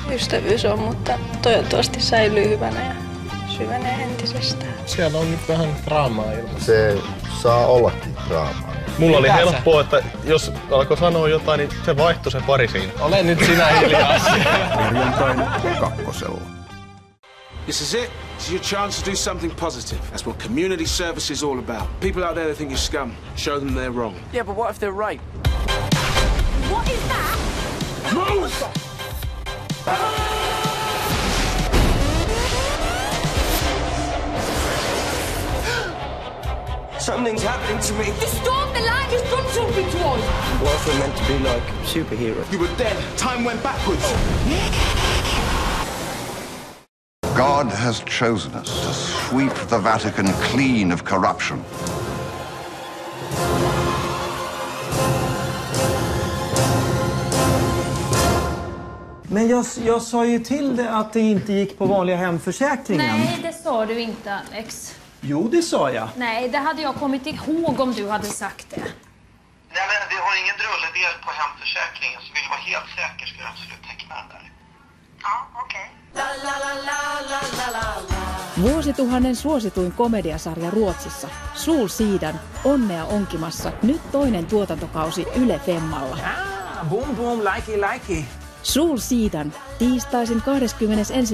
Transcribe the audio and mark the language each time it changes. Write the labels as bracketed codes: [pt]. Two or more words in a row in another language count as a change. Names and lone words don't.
[fi] Ystävyys on, mutta toivottavasti säilyy hyvänä ja syvenee entisestään. Siellä on nyt vähän draamaa ilmassa. Se saa ollakin draamaa. Mulla oli helppoa, että jos alkoi sanoa jotain, niin se vaihtui se pari siinä. Ole nyt sinä hiljaa. Perjantaina 2. [en] This is it. It's your chance to do something positive. That's what community service is all about. People out there that think you're scum, show them they're wrong. Yeah, but what if they're right? What is that? Move! Something's happening to me. You stormed the line, you've done something to us. What if we're meant to be like superheroes? You were dead. Time went backwards. God has chosen us to sweep the Vatican clean of corruption. [sv] Men jag sa ju till dig att det inte gick på vanliga hemförsäkringen. Nej, det sa du inte, Alex. Jo, det sa jag. Nej, det hade jag kommit ihåg om du hade sagt det. Nej, men vi har ingen drulledel på hemförsäkringen, så vill du vara helt säker ska du absolut teckna den där. Ja, okej. [fi] Vuosituhannen suosituin komediasarja Ruotsissa, s03e10, onnea onkimassa, nyt toinen tuotantokausi Yle Femmalla. [en] Boom boom, likey. [fi] S03e10, tiistaisin 21.